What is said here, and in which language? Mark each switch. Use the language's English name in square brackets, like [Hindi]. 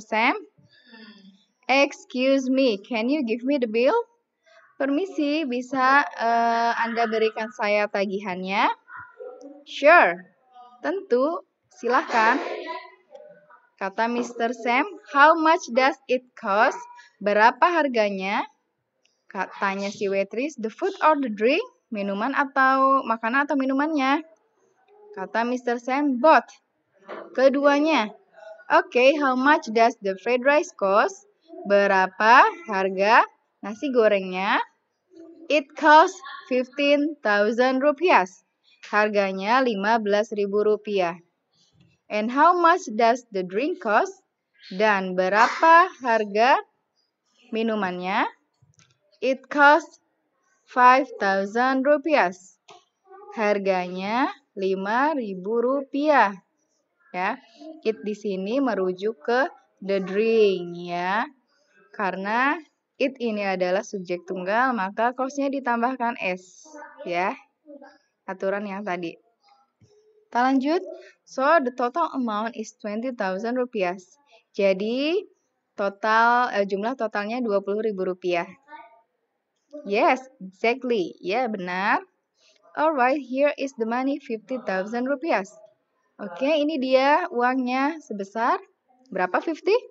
[English] Sam, "Excuse me, can you give me the bill?" [Indonesian] Permisi, bisa Anda berikan saya tagihannya? Sure, tentu, silahkan. Kata Mr. [English] Sam, how much does it cost? [Indonesian] Berapa harganya? Katanya si [English] waitress, the food or the drink? [Indonesian] Minuman atau makanan atau minumannya? Kata Mr. Sam, both. Keduanya. [English] Okay, how much does the fried rice cost? [Indonesian] Berapa harga nasi gorengnya? [English] It costs 15,000 rupiah. [Indonesian] Harganya 15.000 rupiah. [English] And how much does the drink cost? [Indonesian] Dan berapa harga minumannya? [English] It costs 5,000 rupiah. [Indonesian] Harganya 5.000 rupiah. Ya, it di sini merujuk ke the drink ya. Karena it ini adalah subjek tunggal, maka cost-nya ditambahkan S ya. Aturan yang tadi. Kita lanjut. [English] So, the total amount is 20,000 rupiah. [Indonesian] Jadi, jumlah totalnya 20.000 rupiah. [English] Yes, exactly. [Indonesian] Ya, benar. [English] Alright, here is the money 50,000 rupiah. [Indonesian] Oke, ini dia uangnya sebesar berapa 50?